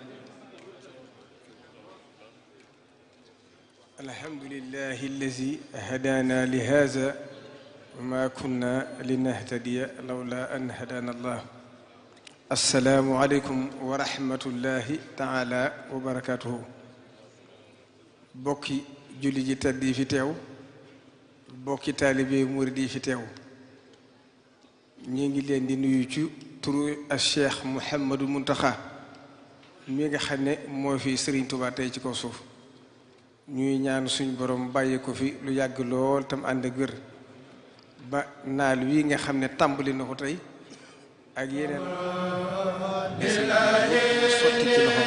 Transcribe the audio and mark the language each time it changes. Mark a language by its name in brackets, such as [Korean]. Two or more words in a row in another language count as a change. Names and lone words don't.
[Arabic] الحمد لله الذي هدانا لهذا وما كنا لنهتدي لولا أن هدانا الله السلام عليكم ورحمة الله تعالى وبركاته [Wolof] mbokki jullit yi fi teew mbokki taalibe murid yi fi teew ñi ngi leen di nuyu ci turu ak Cheikh Mouhamadou Mountakha mi nga xam ne moo fi Serigne Touba tey ci kaw suuf ñuy ñaan suñ borom bàyyi ko fi lu yàgg lool tam ànd ak wér ba naal wi nga xam ne tàmbali na ko tey ak yeneen sotti ci loxoom